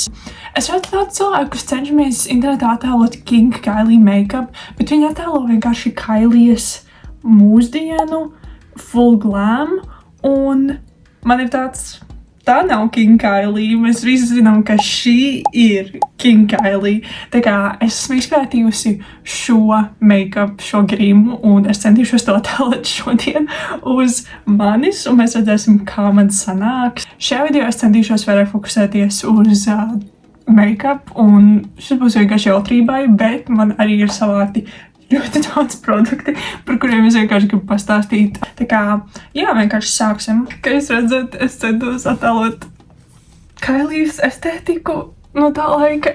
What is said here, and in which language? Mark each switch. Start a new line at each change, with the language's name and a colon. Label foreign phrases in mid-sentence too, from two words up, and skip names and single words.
Latvian: Es redzu daudz cilvēkus cenšamies internetā attēlot King Kylie make-up, bet viņi attēlo vienkārši Kylie's mūsdienu,
English: full glam,
Latvian: un man ir tāds... Tā nav King Kylie, mēs visi zinām, ka šī ir King Kylie. Tā kā es esmu izpētījusi šo make-up, šo grimu, un es centīšos to attēlot šodien uz manis, un mēs redzēsim, kā man sanāks. Šajā video es centīšos vairāk fokusēties uz make-up, un šis būs vienkārši jautrībai, bet man arī ir savāti ļoti daudz produkti, par kuriem es vienkārši gribu pastāstīt. Tā kā, jā, vienkārši sāksim. Kā jūs redzat, es centos attēlot Kylie's estētiku no tā laika.